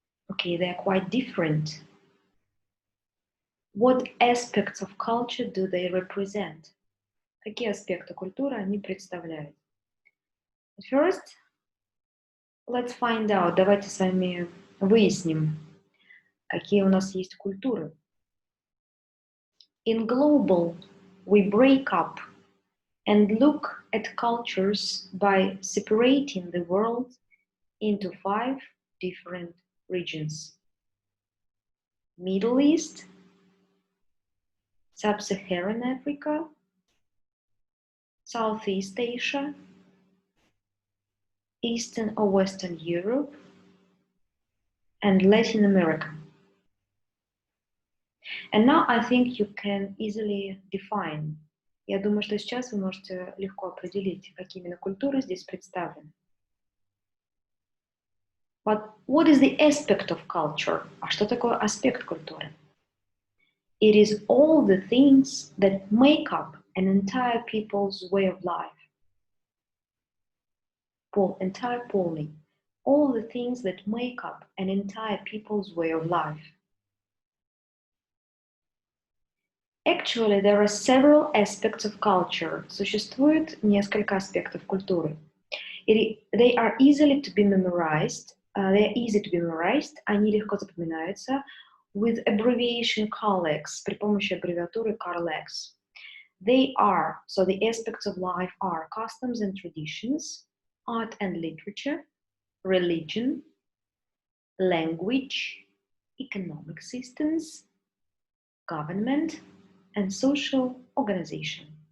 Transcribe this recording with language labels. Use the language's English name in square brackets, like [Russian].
[English] Okay, they are quite different. What aspects of culture do they represent? [Russian] Какие аспекты культуры они представляют? [English] First, let's find out. [Russian] Давайте с вами выясним, какие у нас есть культуры. [English] In global, we break up and look at cultures by separating the world into 5 different regions: Middle East, Sub-Saharan Africa, Southeast Asia, Eastern or Western Europe, and Latin America. And now I think you can easily define. [Russian] Я думаю, что сейчас вы можете легко определить, какие именно культуры здесь представлены. [English] But what is the aspect of culture? [Russian] А что такое аспект культуры? [English] It is all the things that make up an entire people's way of life. Entire polling. All the things that make up an entire people's way of life. Actually, there are several aspects of culture. Существует несколько аспектов культуры. They are easily to be memorized. They are easy to be memorized. [Russian] Они легко запоминаются [English] with abbreviation CARLEX, [Russian] при помощи аббревиатуры CARLEX. [English] They are, so the aspects of life are customs and traditions, art and literature, religion, language, economic systems, government, and social organization.